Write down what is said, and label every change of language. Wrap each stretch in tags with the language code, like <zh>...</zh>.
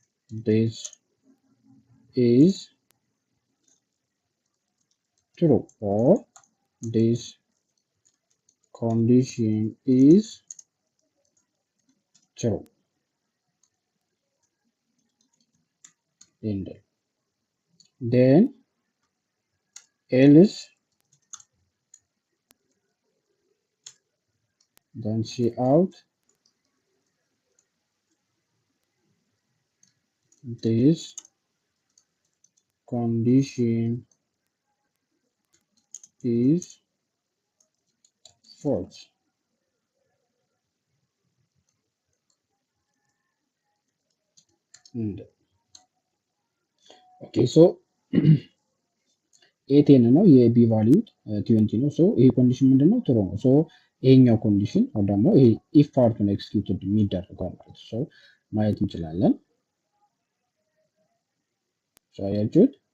<en>this is true or this condition is true, ended. Then else then cout this condition is false, ended.</en> <am>Okay, ኤ 10 ነው የቢ ቫልዩ 20 ነው። ይሄ ኮንዲሽን ምንድነው? ትሩ ነው። ይሄኛው ኮንዲሽን ወይ ደግሞ ይሄ ኢፍ ፓርቱን ኤክስኪዩትድ የሚደረገው ማለት ነው ማየት እንችላለን። አያችሁት?</am>